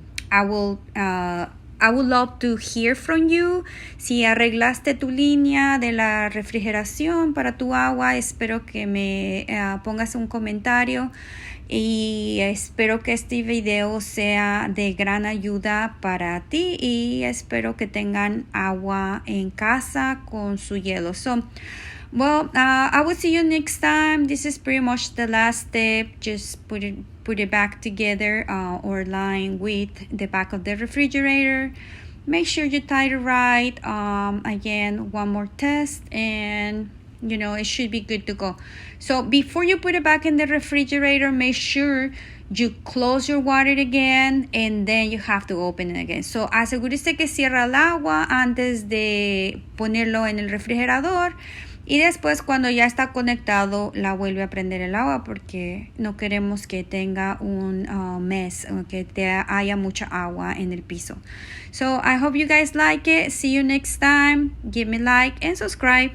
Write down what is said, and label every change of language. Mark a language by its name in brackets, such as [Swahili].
[English] I would love to hear from you. [Spanish] Si arreglaste tu línea de la refrigeración para tu agua, espero que me pongas un comentario y espero que este video sea de gran ayuda para ti y espero que tengan agua en casa con su hielo. [English] So, well, I will see you next time. This is pretty much the last step. Just put it back together or line with the back of the refrigerator. Make sure you tie it right. Again, one more test and it should be good to go. So before you put it back in the refrigerator, make sure you close your water again and then you have to open it again. [Spanish] So asegúrese que cierra el agua antes de ponerlo en el refrigerador. Y después cuando ya está conectado la vuelve a prender el agua porque no queremos que tenga un mess o que haya mucha agua en el piso. [English] So I hope you guys like it. See you next time. Give me like and subscribe.